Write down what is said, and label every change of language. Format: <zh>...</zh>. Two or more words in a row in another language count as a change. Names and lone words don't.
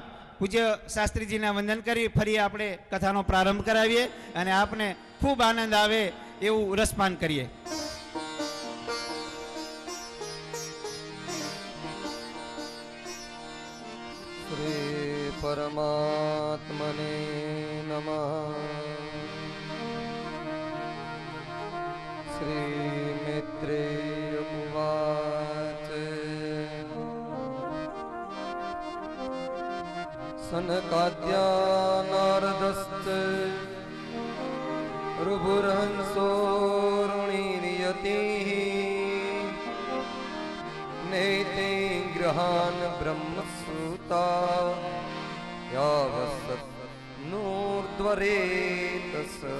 <gu>પૂજ્ય શાસ્ત્રીજીના વંદન કરી ફરી આપણે કથાનો પ્રારંભ કરાવીએ અને આપને ખૂબ આનંદ આવે એવું રસપાન કરીએ.</gu> <sa>રે परमात्मने नमः। श्रीमित्रेय उवाच सनकाद्या नारदश्च ऋभुर्हंसोरुणिर्यतिः नेते गृहान् ब्रह्मसूता यावसत् नूर्ध्वरेतस</sa>